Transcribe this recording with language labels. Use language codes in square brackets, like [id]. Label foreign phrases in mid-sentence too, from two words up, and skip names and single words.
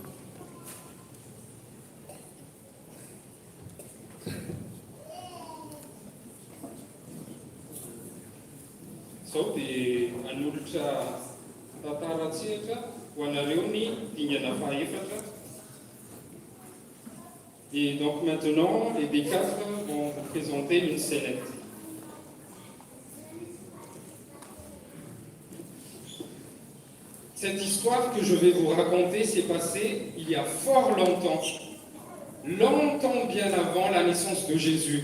[mg] Izao dia hanolotra tantara-tsehatra ho anareo ny dingana fahaefatra. [fr] Et donc maintenant, les D4 vont vous présenter une scénette. Cette histoire que je vais vous raconter s'est passée il y a fort longtemps, longtemps bien avant la naissance de Jésus.